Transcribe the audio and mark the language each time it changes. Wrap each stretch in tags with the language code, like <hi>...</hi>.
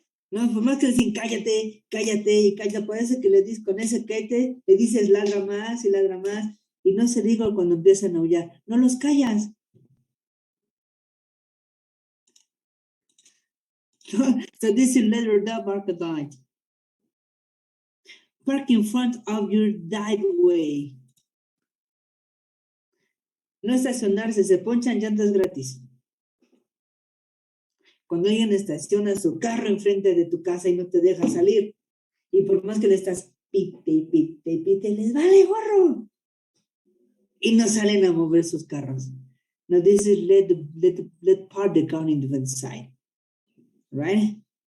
<es>No, por más que dicen cállate, cállate y cállate, parece que le dices con ese cállate, le dices ladra más y ladra más, y no se diga cuando empiezan a aullar, no los callas.</es> <en>So this is let your dog bark at night. Park in front of your driveway.</en> <es>No estacionarse, se ponchan llantas gratis. Cuando alguien estaciona su carro enfrente de tu casa y no te deja salir, y por más que le estás pite y pite y pite, les vale gorro. Y no salen a mover sus carros.</es> <en>Now this is let park the car in the side, right?</en>